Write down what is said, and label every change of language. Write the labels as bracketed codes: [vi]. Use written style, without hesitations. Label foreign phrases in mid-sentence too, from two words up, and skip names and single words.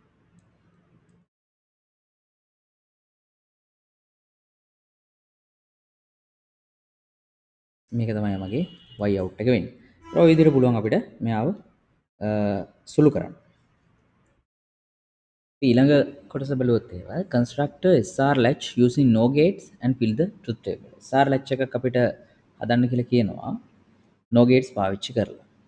[si] මේක තමයි මගේ y out එක වෙන්නේ. ඔය විදිහට පුළුවන් අපිට මෙයාව සුළු කරන්න. ඊළඟ කොටස බලුවොත් ඒවා [en] construct a SR latch using no gates and fill the truth table. SR latch [si] එකක් අපිට හදන්න කියලා කියනවා [en] no gates [si] පාවිච්චි කරලා.